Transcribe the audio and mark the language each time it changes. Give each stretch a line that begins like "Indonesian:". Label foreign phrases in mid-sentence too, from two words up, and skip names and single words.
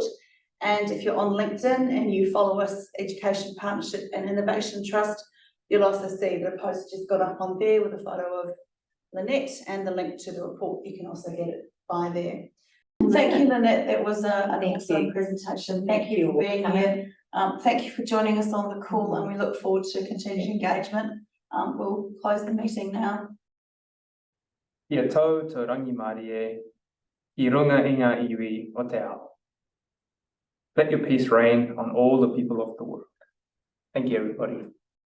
English: And if you're on LinkedIn and you follow us, Education Partnership and Innovation Trust, you'll also see the post just got up on there with a photo of Lynette and the link to the report. You can also get it by there. Thank you, Lynette. That was an excellent presentation. Thank you for being here. Thank you for joining us on the call, and we look forward to continued engagement. We'll close the meeting now.
Māori: Ia tau te rangi Mārie, I runga inga iwi o te ao.
English: Let your peace reign on all the people of the world. Thank you, everybody.